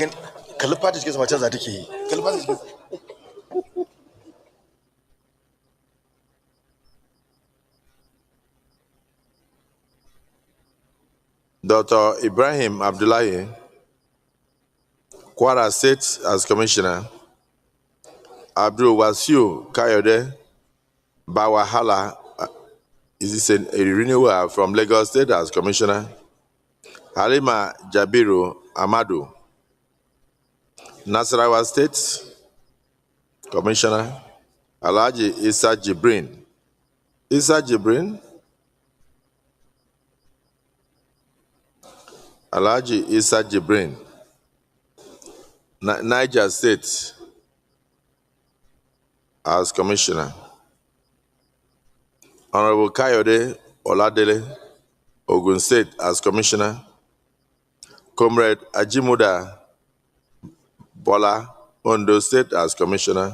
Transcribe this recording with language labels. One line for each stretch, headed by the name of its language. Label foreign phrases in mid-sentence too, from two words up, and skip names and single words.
English: Dr. Ibrahim Abdullahi, Kwara State as Commissioner. Abdul Wasiu Kayode Bawahala, is this a renewal from Lagos State as Commissioner? Halima Jabiru Amadu, Nasarawa State Commissioner. Alhaji Isa Jibrin. Alhaji Isa Jibrin, Niger State as Commissioner. Honorable Kayode Oladele, Ogun State as Commissioner. Comrade Ajimuda Bola, Ondo State as Commissioner.